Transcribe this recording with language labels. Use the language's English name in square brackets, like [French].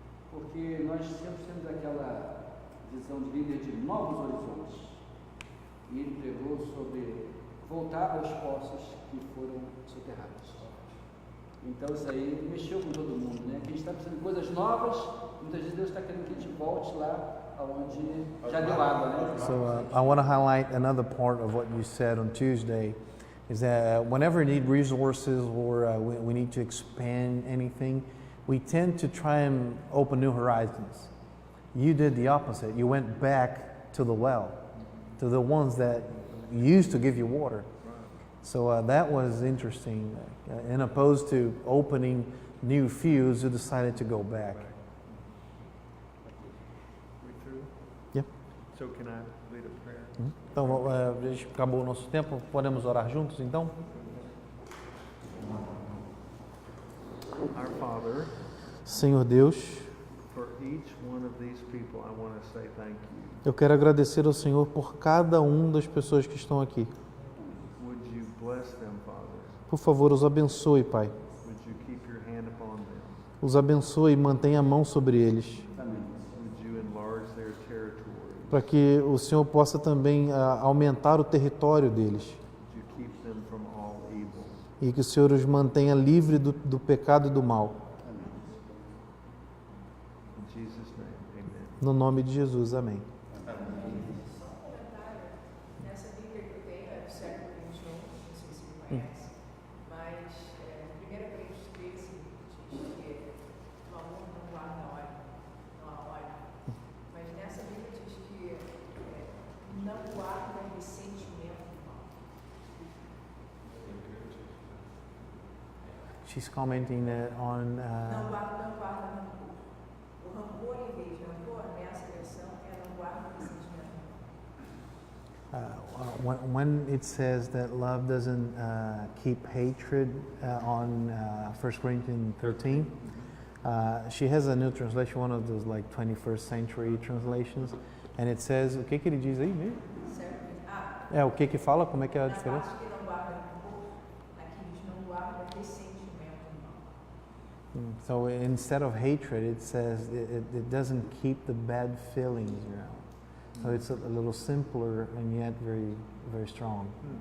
[Portuguese] Porque nós sempre temos aquela visão de líder de novos horizontes. E ele pregou sobre voltar aos poços que foram soterrados. Então isso aí mexeu com todo mundo, né? Que a gente está precisando de coisas novas, muitas vezes Deus está querendo que a gente volte lá aonde já deu água, né? [English] So I want to highlight another part of what you said on Tuesday. Is that whenever we need resources or we need to expand anything, we tend to try and open new horizons. You did the opposite. You went back to the well, to the ones that used to give you water. So that was interesting. In opposed to opening new fields, you decided to go back. We through? Yep. So can I lead a prayer? [Portuguese] Então, acabou o nosso tempo. Podemos orar juntos, então? [English] Our Father, [Portuguese] Senhor Deus, [English] for each one of these people, I want to say thank you. [Portuguese] eu quero agradecer ao Senhor por cada das pessoas que estão aqui. [English] Would you bless them, Father? [Portuguese] Por favor, os abençoe, Pai. [English] Would you keep your hand upon them? [Portuguese] Os abençoe e mantenha a mão sobre eles, [English] Would you enlarge their territory? [Portuguese] para que o Senhor possa também aumentar o território deles [English] Would you keep them from all evil? [Portuguese] e que o Senhor os mantenha livre do pecado e do mal. [English] In Jesus' name, amen. [Portuguese] No nome de Jesus, amém. Só um comentário. Nessa Bíblia que eu tenho, é do século XXI, não sei se você conhece, mas 1 Coríntios 13 diz que o amor não guarda ódio, não há ódio. Mas nessa Bíblia diz que não guarda ressentimento mal. [English] She's commenting on [Portuguese] Não guarda rancor. O rancor, em vez de rancor, nessa versão, não guarda ressentimento mal. [English] when it says that love doesn't keep hatred on 1 Corinthians 13, she has a new translation, one of those like 21st century translations, and it says, [Portuguese] o que ele diz aí mesmo? Certo? O que fala, como é que é a Na diferença? parte que não guarda rancor, aqui diz não guarda ressentimento mal. [English] So instead of hatred, it says it doesn't keep the bad feelings around. So it's a little simpler and yet very, very strong.